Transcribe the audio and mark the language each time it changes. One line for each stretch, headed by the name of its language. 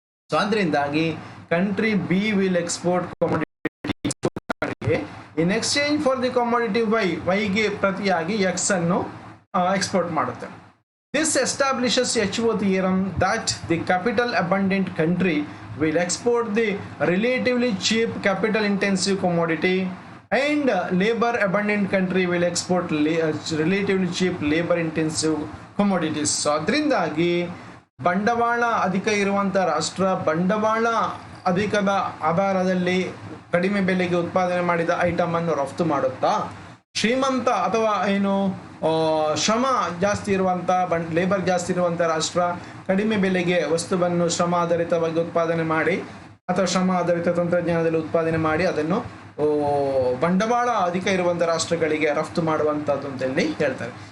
Kannada: So ಅದರಿಂದಾಗಿ
English: country B will export commodity in exchange for the commodity
Kannada: ವೈಗೆ ಪ್ರತಿಯಾಗಿ X ಅನ್ನು export ಮಾಡುತ್ತೆ.
English: This establishes HO theorem that the capital abundant country will export the relatively cheap capital intensive commodity and labor abundant country will export relatively cheap labor intensive commodities.
Kannada: So ಅದರಿಂದಾಗಿ ಬಂಡವಾಳ ಅಧಿಕ ಇರುವಂಥ ರಾಷ್ಟ್ರ ಬಂಡವಾಳ ಅಧಿಕದ ಆಧಾರದಲ್ಲಿ ಕಡಿಮೆ ಬೆಲೆಗೆ ಉತ್ಪಾದನೆ ಮಾಡಿದ ಐಟಮ್ ಅನ್ನು ರಫ್ತು ಮಾಡುತ್ತಾ, ಶ್ರೀಮಂತ ಅಥವಾ ಏನು ಶ್ರಮ ಜಾಸ್ತಿ ಇರುವಂಥ ಲೇಬರ್ ಜಾಸ್ತಿ ಇರುವಂಥ ರಾಷ್ಟ್ರ ಕಡಿಮೆ ಬೆಲೆಗೆ ವಸ್ತುವನ್ನು ಶ್ರಮ ಆಧಾರಿತವಾಗಿ ಉತ್ಪಾದನೆ ಮಾಡಿ ಅಥವಾ ಶ್ರಮ ಆಧಾರಿತ ತಂತ್ರಜ್ಞಾನದಲ್ಲಿ ಉತ್ಪಾದನೆ ಮಾಡಿ ಅದನ್ನು ಬಂಡವಾಳ ಅಧಿಕ ಇರುವಂಥ ರಾಷ್ಟ್ರಗಳಿಗೆ ರಫ್ತು ಮಾಡುವಂಥದ್ದು ಅಂತೇಳಿ ಹೇಳ್ತಾರೆ.